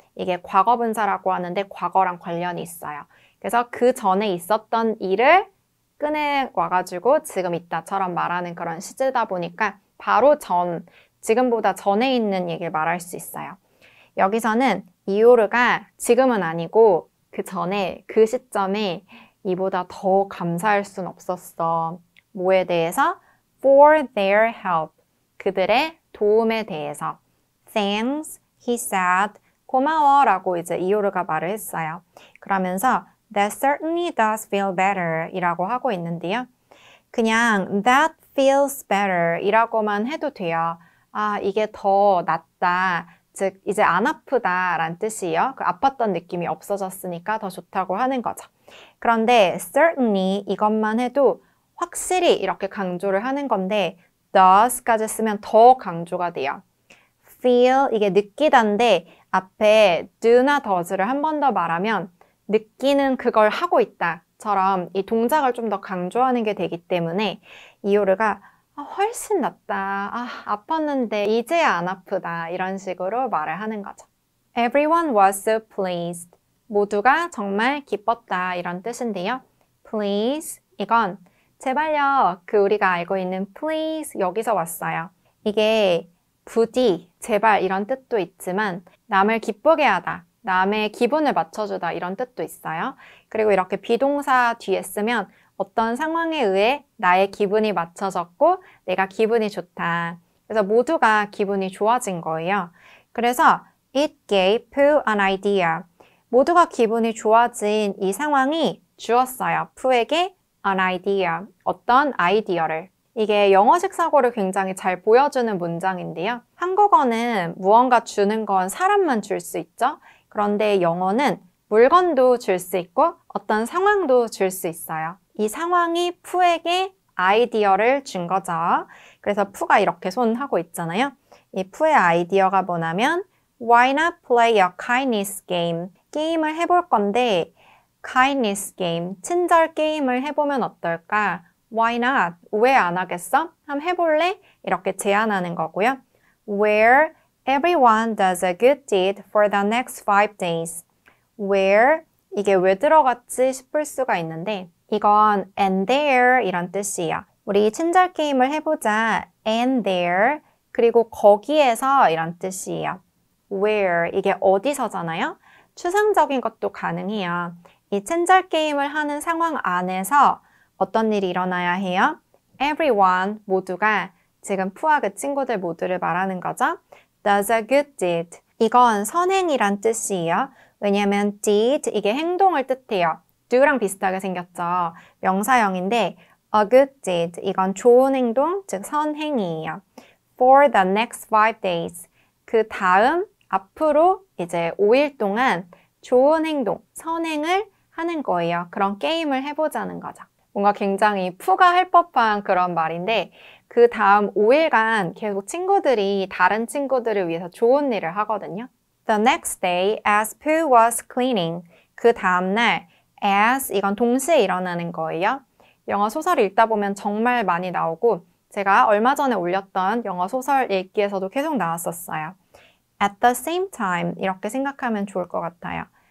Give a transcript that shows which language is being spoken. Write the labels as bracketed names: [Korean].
[Korean] 이게 과거분사라고 하는데 과거랑 관련이 있어요. 그래서 그 전에 있었던 일을 꺼내 와가지고 지금 있다처럼 말하는 그런 시제다 보니까 바로 지금보다 전에 있는 얘기를 말할 수 있어요. 여기서는 이요르가 지금은 아니고 그 전에 그 시점에 이보다 더 감사할 순 없었어. 뭐에 대해서? [English] For their help. [Korean] 그들의 도움에 대해서. [English] Thanks, he said. [Korean] 고마워 라고 이제 이오르가 말을 했어요. 그러면서 [English] that certainly does feel better [Korean] 이라고 하고 있는데요. 그냥 [English] that feels better [Korean] 이라고만 해도 돼요. 아, 이게 더 낫다. 즉, 이제 안 아프다 라는 뜻이에요. 그 아팠던 느낌이 없어졌으니까 더 좋다고 하는 거죠. 그런데 certainly 이것만 해도 확실히 이렇게 강조를 하는 건데 does까지 쓰면 더 강조가 돼요. feel, 이게 느끼다인데 앞에 do나 does를 한 번 더 말하면 느끼는 그걸 하고 있다처럼 이 동작을 좀 더 강조하는 게 되기 때문에 이오르가 훨씬 낫다. 아팠는데 이제야 안 아프다. 이런 식으로 말을 하는 거죠. [English] Everyone was so pleased. [Korean] 모두가 정말 기뻤다. 이런 뜻인데요. Please, 이건 제발요. 우리가 알고 있는 please 여기서 왔어요. 이게 부디, 제발 이런 뜻도 있지만 남을 기쁘게 하다. 남의 기분을 맞춰주다 이런 뜻도 있어요. 그리고 이렇게 비동사 뒤에 쓰면 어떤 상황에 의해 나의 기분이 맞춰졌고 내가 기분이 좋다. 그래서 모두가 기분이 좋아진 거예요. 그래서 [English] it gave Pooh an idea. [Korean] 모두가 기분이 좋아진 이 상황이 주었어요. 푸에게 an idea. 어떤 아이디어를. 이게 영어식 사고를 굉장히 잘 보여주는 문장인데요. 한국어는 무언가 주는 건 사람만 줄 수 있죠. 그런데 영어는 물건도 줄 수 있고 어떤 상황도 줄 수 있어요. 이 상황이 푸에게 아이디어를 준 거죠. 그래서 푸가 이렇게 손하고 있잖아요. 이 푸의 아이디어가 뭐냐면 [English] Why not play a kindness game? [Korean] 게임을 해볼 건데 kindness game, 친절 게임을 해보면 어떨까? [English] Why not? [Korean] 왜 안 하겠어? 한번 해볼래? 이렇게 제안하는 거고요. [English] Where everyone does a good deed for the next 5 days. [Korean] Where, 이게 왜 들어갔지 싶을 수가 있는데 이건 and there 이런 뜻이에요. 우리 친절 게임을 해보자. [English] and there, [Korean] 그리고 거기에서 이런 뜻이에요. where, 이게 어디서잖아요? 추상적인 것도 가능해요. 이 친절 게임을 하는 상황 안에서 어떤 일이 일어나야 해요? Everyone, 모두가, 지금 푸와 그 친구들 모두를 말하는 거죠. [English] Does a good deed. [Korean] 이건 선행이란 뜻이에요. 왜냐하면 did, 이게 행동을 뜻해요. do랑 비슷하게 생겼죠. 명사형인데 a good deed, 이건 좋은 행동, 즉 선행이에요. [English] For the next 5 days. [Korean] 그 다음, 앞으로 이제 5일 동안 좋은 행동, 선행을 하는 거예요. 그런 게임을 해보자는 거죠. 뭔가 굉장히 푸가 할 법한 그런 말인데 그 다음 5일간 계속 친구들이 다른 친구들을 위해서 좋은 일을 하거든요. [English] The next day, as Pooh was cleaning. [Korean] 그 다음날, as, 이건 동시에 일어나는 거예요. 영어 소설 읽다 보면 정말 많이 나오고 제가 얼마 전에 올렸던 영어 소설 읽기에서도 계속 나왔었어요. [English] At the same time, [Korean] 이렇게 생각하면 좋을 것 같아요.